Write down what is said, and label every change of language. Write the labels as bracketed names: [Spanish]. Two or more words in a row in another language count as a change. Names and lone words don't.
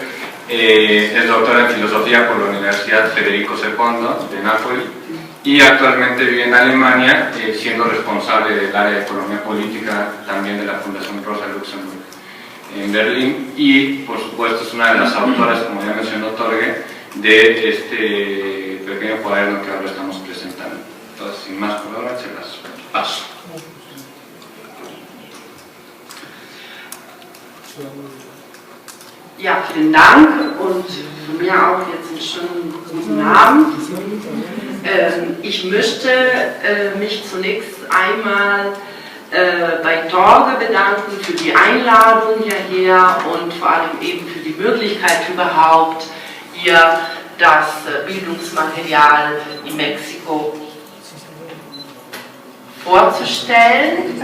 [Spanish] Es doctora en filosofía por la Universidad Federico II de Nápoles y actualmente vive en Alemania, siendo responsable del área de economía política también de la Fundación Rosa Luxemburg en Berlín, y por supuesto es una de las autoras, como ya mencionó Torge, de este pequeño cuaderno que ahora estamos presentando. Entonces, sin más palabras, se las paso. [German] Ja, vielen Dank und von mir auch jetzt einen schönen guten Abend. Ich möchte mich zunächst einmal bei Torge bedanken für die Einladung hierher und vor allem eben für die Möglichkeit überhaupt, hier das Bildungsmaterial in Mexiko vorzustellen.